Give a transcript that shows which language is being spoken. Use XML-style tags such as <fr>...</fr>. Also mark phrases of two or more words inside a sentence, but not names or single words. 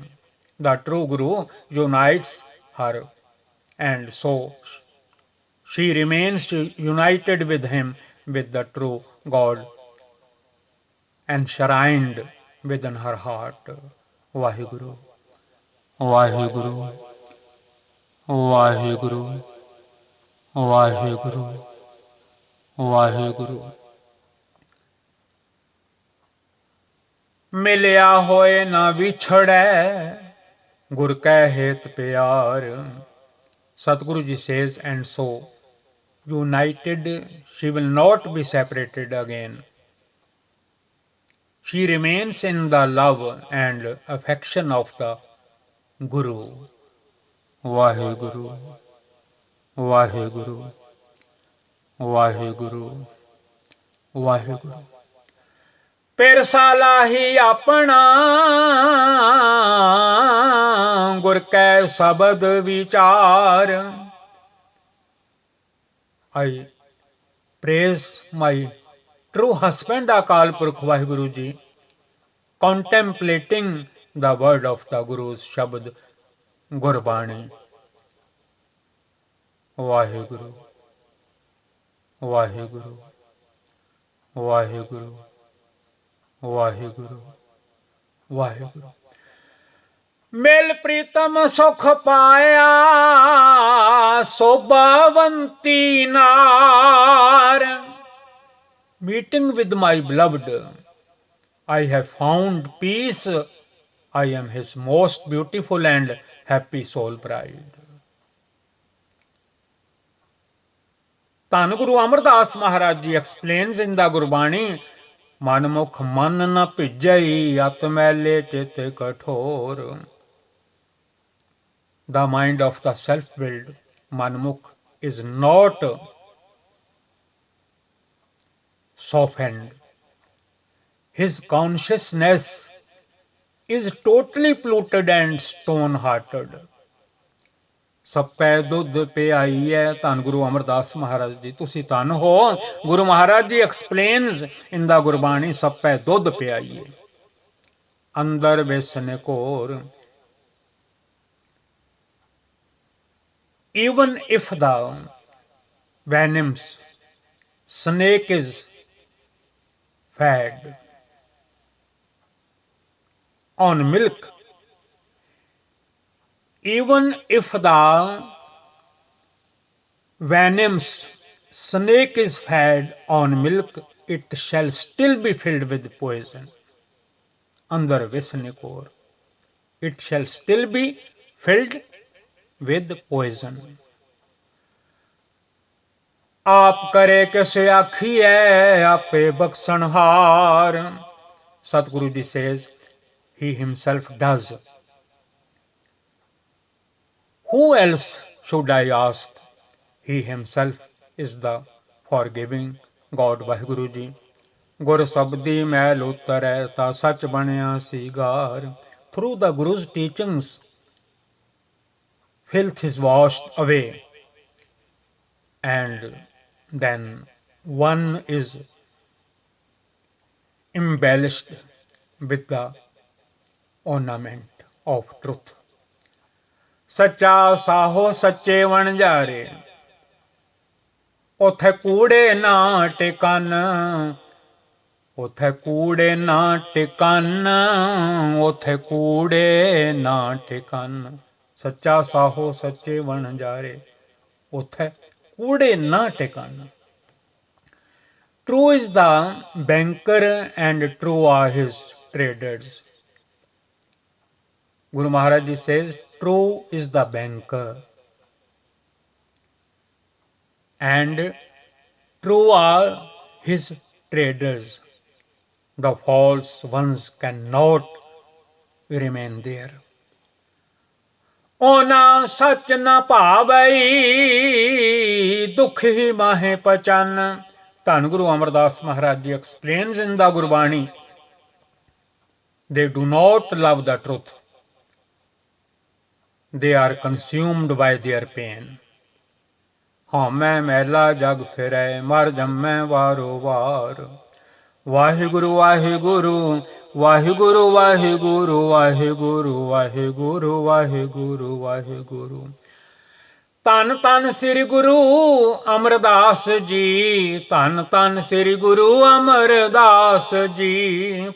<en>The true Guru unites her and so she remains united with him, with the true God, enshrined within her heart. Vaheguru, वाहिगुरु वाहिगुरु वाहिगुरु वाहिगुरु।</en> <pa>ਮਿਲਿਆ ਹੋਏ ਨਾ ਵਿਛੜੇ ਗੁਰ ਕੈ ਹੇਤ ਪਿਆਰ।</pa> <en>Sadguru ji says, and so united she will not be separated again. She remains in the love and affection of the Guru. Vaheguru, Vaheguru, Vaheguru, Vaheguru।</en> <pa>ਫਿਰ ਸਾਲਾ ਹੀ ਅਪਣਾ ਗੁਰ ਕੈ ਸ਼ਬਦ ਵਿਚਾਰ।</pa> <en>I praise my true husband Akal Purkh Vaheguru Ji, contemplating the word of the Guru's Shabad Gurbani। Vaheguru, Vaheguru, Vaheguru, Vaheguru, Vaheguru।</en> <pa>ਮਿਲ ਪ੍ਰੀਤਮ ਸੁਖ ਪਾਇਆ ਸੋਭਾਵੰਤੀ ਨਾਰ।</pa> <en>Meeting with my beloved, I have found peace. I am his most beautiful and happy soul bride।</en> <pa>ਧੰਨ ਗੁਰੂ ਅਮਰਦਾਸ ਮਹਾਰਾਜ ਜੀ</pa> <en>explains in the</en> <pa>ਗੁਰਬਾਣੀ, ਮਨਮੁਖ ਮਨ ਨ ਭਿਜਈ ਅਤ ਮੈਲੇ ਚਿਤ ਕਠੋਰ।</pa> <en>The mind of the self-willed Manmukh is not softened. His consciousness is totally polluted and stone-hearted।</en> <pa>ਸੱਪੈ ਦੁੱਧ ਪਿਆਈ ਹੈ। ਧੰਨ ਗੁਰੂ ਅਮਰਦਾਸ ਮਹਾਰਾਜ ਜੀ, ਤੁਸੀਂ ਧੰਨ ਹੋ। ਗੁਰੂ ਮਹਾਰਾਜ ਜੀ</pa> <en>explains in the</en> <pa>ਗੁਰਬਾਣੀ, ਸੱਪੈ ਦੁੱਧ ਪਿਆਈ ਹੈ ਅੰਦਰ ਵਿਸਨ ਘੋਰ।</pa> <en>Even if the venomous snake is fed on milk, even if the venomous snake is fed on milk, it shall still be filled with poison।</en> <pa>ਅੰਦਰ ਵਿਸਨੇ ਕੋਰ,</pa> <en>it shall still be filled with poison।</en> <pa>ਆਪ ਕਰੇ ਕੈਸੇ ਆਖੀਏ ਆਪੇ ਬਖਸ਼ਣਹਾਰ।</pa> <en>Satguru ji says, he himself does। Who else should I ask? He himself is the forgiving God।</en> <pa>Vaheguru ji, ਗੁਰ ਸਬਦੀ ਮੈਲ ਉਤਰੈ ਤਾ ਸੱਚ ਬਣਿਆ ਸੀਗਾਰ।</pa> <en>Through the Guru's teachings, filth is washed away, and then one is embellished with the ornament of truth।</en> <pa>ਸੱਚਾ ਸਾਹੋ ਸੱਚੇ ਵਣਜਾਰੇ ਉਥੇ ਕੂੜੇ ਨਾ ਟਿਕਨ। ਉਥੇ ਕੂੜੇ ਨਾ ਟਿਕਨ, ਉਥੇ ਕੂੜੇ ਨਾ ਟਿਕਨ। ਸੱਚਾ ਸਾਹੋ ਸੱਚੇ ਵਣਜਾਰੇ ਉਥੇ ਕੂੜੇ ਨਾ ਟਿਕਨ।</pa> <en>True is the banker and true are his traders। Guru Maharaj Ji says, true is the banker and true are his traders। The false ones cannot remain there।</en> <pa>ਓਨਾ ਸੱਚ ਨ ਭਾਵਈ ਦੁੱਖ ਹੀ ਮਾਹੇ ਪਚਨ। ਧੰਨ ਗੁਰੂ ਅਮਰਦਾਸ ਮਹਾਰਾਜ ਜੀ</pa> <en>explains in the ਗੁਰਬਾਣੀ, they do not love the truth, they are consumed by their pain।</en> <pa>ਹਉਮੈ ਮੈਲਾ ਜਗ ਫਿਰੈ ਮਰ ਜੰਮੈ ਵਾਰੋ ਵਾਰ। ਵਾਹਿਗੁਰੂ ਵਾਹਿਗੁਰੂ ਵਾਹਿਗੁਰੂ ਵਾਹਿਗੁਰੂ ਵਾਹਿਗੁਰੂ ਵਾਹਿਗੁਰੂ ਵਾਹਿਗੁਰੂ ਵਾਹਿਗੁਰੂ। ਧੰਨ ਧੰਨ ਸ੍ਰੀ ਗੁਰੂ ਅਮਰਦਾਸ ਜੀ, ਧੰਨ ਧੰਨ ਸ੍ਰੀ ਗੁਰੂ ਅਮਰਦਾਸ ਜੀ।</pa>